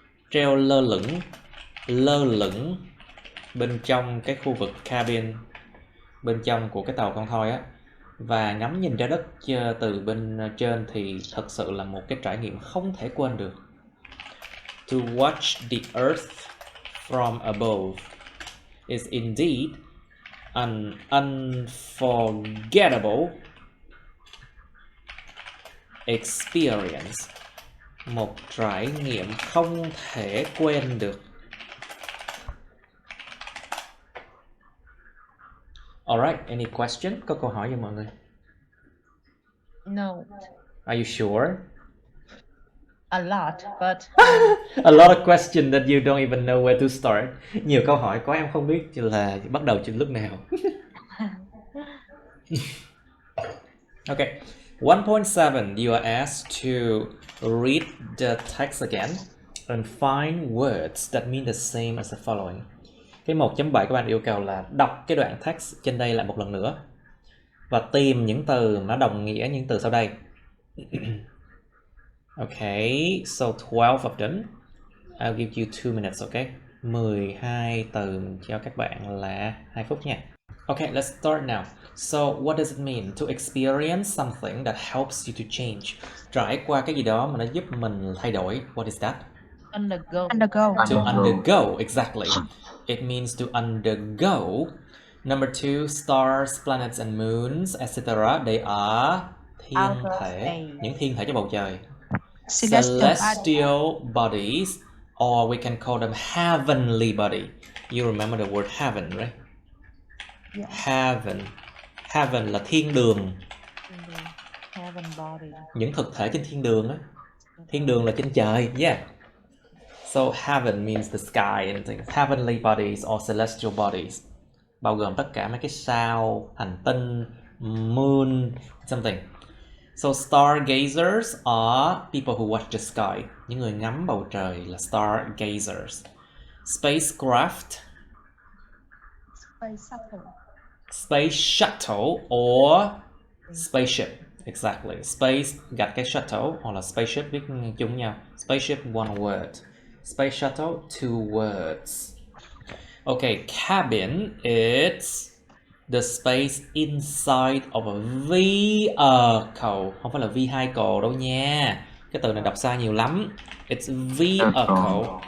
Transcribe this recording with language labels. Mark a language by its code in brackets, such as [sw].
[vi] treo lơ lửng bên trong cái khu vực cabin, bên trong của cái tàu con thoi á, và ngắm nhìn ra đất từ bên trên thì thật sự là một cái trải nghiệm không thể quên được. [en] To watch the earth from above is indeed an unforgettable experience. [vi] Một trải nghiệm không thể quên được. [en] Alright, any question? [vi] Có câu hỏi gì mọi người? [en] No. Are you sure? A lot, but A lot of questions that you don't even know where to start. [vi] Nhiều câu hỏi có em không biết là bắt đầu từ lúc nào. [en] Okay. 1.7, you are asked to read the text again and find words that mean the same as the following. [vi] Cái 1.7 các bạn yêu cầu là đọc cái đoạn text trên đây lại một lần nữa và tìm những từ nó đồng nghĩa những từ sau đây. [en] Okay, so 12 of them. I'll give you 2 minutes, okay? [vi] 12 từ cho các bạn là 2 phút nha. [en] Okay, let's start now. So, what does it mean to experience something that helps you to change? [vi] Trải qua cái gì đó mà nó giúp mình thay đổi. [en] What is that? undergo. To undergo, exactly. It means to undergo. Number 2, stars, planets and moons, etc. They are [vi] thiên thể, những thiên thể trên bầu trời. [en] Celestial bodies, or we can call them heavenly body. You remember the word heaven, right? Yeah. [vi] Heaven là thiên đường. [en] Heaven body. [vi] Những thực thể trên thiên đường á. Thiên đường là trên trời, yeah. [en] So heaven means the sky and things. Heavenly bodies or celestial bodies, [vi] bao gồm tất cả mấy cái sao, hành tinh, [en] moon, something. So stargazers are people who watch the sky. [vi] Những người ngắm bầu trời là stargazers. [en] Spacecraft, space shuttle or spaceship. Exactly. [vi] Space gạch cái shuttle hoặc là spaceship viết chung nhau. [en] Spaceship one word. Space shuttle two words. Okay, cabin is the space inside of a vehicle. [vi] Không phải là vehicle đâu nha. Cái từ này đọc sai nhiều lắm. [en] It's vehicle.